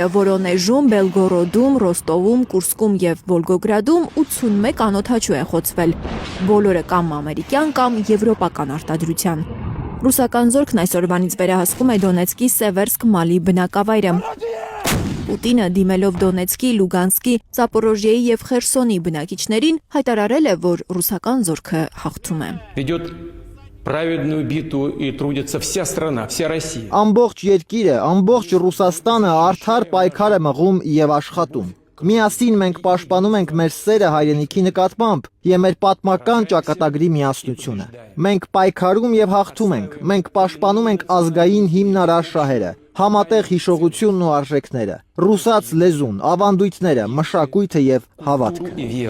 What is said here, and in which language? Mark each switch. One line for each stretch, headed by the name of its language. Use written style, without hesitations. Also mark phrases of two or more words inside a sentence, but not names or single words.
Armenian: Որոնեժում, Բելգորոդում, Ռոստովում, Կուրսկում եւ Վոլգոգրադում 81 անօդաչու է խոցվել։ Բոլորը կամ ամերիկյան կամ եվրոպական արտադրության։ Ռուսական զորքն այսօրվանից վերահսկում է Դոնեցկի Սևերսկ-Մալի բնակավայրը։ Պուտինը դիմելով Դոնեցկի, Լուգանսկի, Զապորոժիեի եւ Խերսոնի բնակիչներին հայտարարել է, որ ռուսական զորքը հաղթում է։
Russian: Ведет праведную битву и трудится вся страна, вся Россия.
Armenian: Ամբողջ երկիրը, ամբողջ Ռուսաստանը արդար պայքար է մղում եւ աշխատում։ Միասին մենք պաշտպանում ենք մեր սերը հայրենիքի նկատմամբ եւ մեր պատմական ճակատագրի միասնությունը։ Մենք պայքարում եւ հաղթում ենք։ Մենք պաշտպանում ենք ազգային հիմնարար շահերը, համատեղ հիշողությունն ու արժեքները, ռուսաց լեզուն, ավանդույթները, մշակույթը եւ հավատքը։